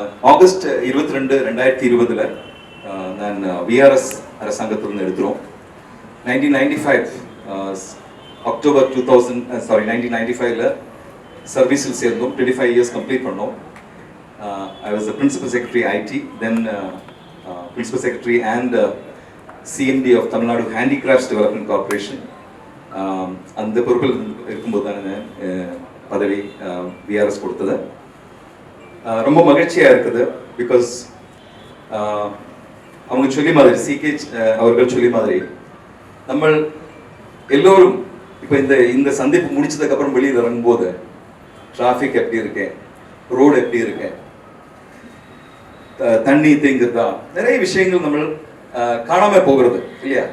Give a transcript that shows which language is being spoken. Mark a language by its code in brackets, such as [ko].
[ta] August 22, 2020 நான் VRS அரசாங்கத்திலிருந்து எடுக்கிறோம். 1995 சர்வீஸில் சேர்ந்தோம். 25 years கம்ப்ளீட் பண்ணோம். [en] I was the Principal Secretary IT, then Principal Secretary and CMD of Tamil Nadu Handicrafts Development Corporation. [ta] அந்த பொறுப்பில் இருக்கும்போது தான் பதவி VRS கொடுத்தது. ரொம்ப மகிழ்ச்சியாக இருக்குது. பிகாஸ் அவங்க சொல்லி மாதிரி CK அவர்கள் சொல்லி மாதிரி நம்ம எல்லோரும் இப்போ இந்த சந்திப்பு முடிச்சதுக்கப்புறம் வெளியில் இறங்கும்போது டிராஃபிக் எப்படி இருக்கேன், ரோடு எப்படி இருக்கேன், தண்ணி தேங்குறதா, நிறைய விஷயங்கள் நம்ம காணாம போகிறது இல்லையா?